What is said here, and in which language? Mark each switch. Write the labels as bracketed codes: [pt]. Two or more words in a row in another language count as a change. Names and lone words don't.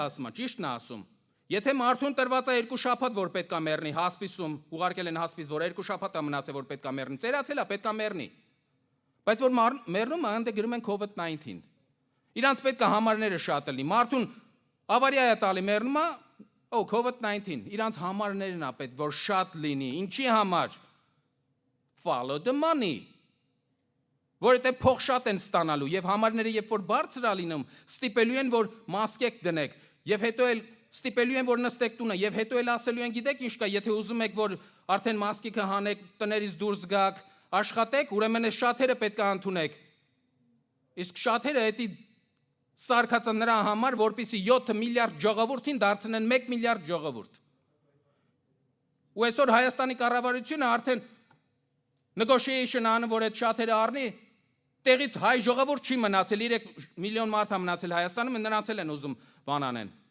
[hy] ասում է, ճիշտն է ասում։ Եթե մարդուն տրված է 2 շաբաթ, որ պետքա մեռնի, հասպիսում, ուղարկել են հասպիս, որ 2 շաբաթ է մնացել, որ պետքա մեռնի, ծերացել է, պետքա մեռնի։ Բայց որ մեռնում է, ընդ գրում են COVID-19։ Իրանց պետքա համարները շատ լինի։ Մարդուն ավարիա է տալի, մեռնում է, COVID-19, իրանց համարներն է պետք, որ շատ լինի։ Ինչի համար? [en] Follow the money։ [hy] Որովհետև փող շատ են ստանալու եւ համարները երբ որ բարձր է լինում, ստիպելու են որ մասկեք դնեք եւ հետո էլ ստիպելու են որ նստեք տունը եւ հետո էլ ասելու են գիտեք ինչ կա, եթե ուզում եք որ արդեն մասկիկը հանեք, տներից դուրս գաք, աշխատեք, ուրեմն այս շատերը պետք է ընդունեք։ Իսկ շատերը դա սարկածը նրա համար, որպեսզի 7 միլիարդ ժողովրդին դարձնեն 1 միլիարդ ժողովուրդ։ Ու այսօր Հայաստանի կառավարությունը արդեն negotiation անում, որ այդ շատերը առնի, տեղից հայ ժողովուրդ չի մնացել, 3 միլիոն մարդ է մնացել Հայաստանում, նրանց էլ են ուզում բանանեն։